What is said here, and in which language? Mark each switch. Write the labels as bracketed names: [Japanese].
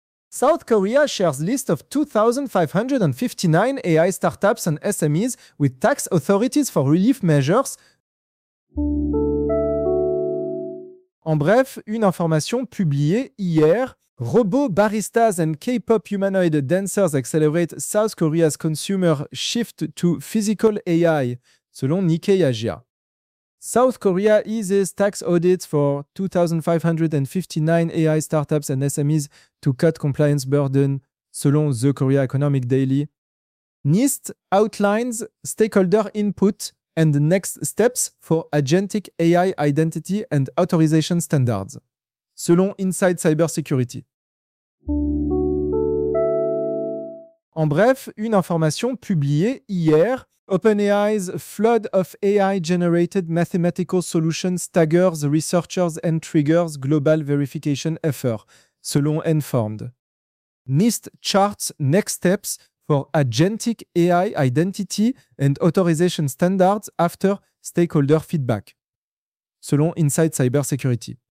[English] South Korea shares list of 2,559 AI startups and SMEs with tax authorities for relief measures. [French] En bref, une information publiée hier. [English] Robot baristas and K-pop humanoid dancers accelerate South Korea's consumer shift to physical AI, [French] selon Nikkei Asia. [English] South Korea eases tax audits for 2,559 AI startups and SMEs to cut compliance burden, [French] selon The Korea Economic Daily. [English] NIST outlines stakeholder input and next steps for agentic AI identity and authorization standards, [French] selon Inside Cybersecurity. En bref, une information publiée hier. [English] OpenAI's flood of AI-generated mathematical solutions staggers researchers and triggers global verification effort, [French] selon Informed. [English] NIST charts next steps for agentic AI identity and authorization standards after stakeholder feedback, [French] selon Inside Cybersecurity.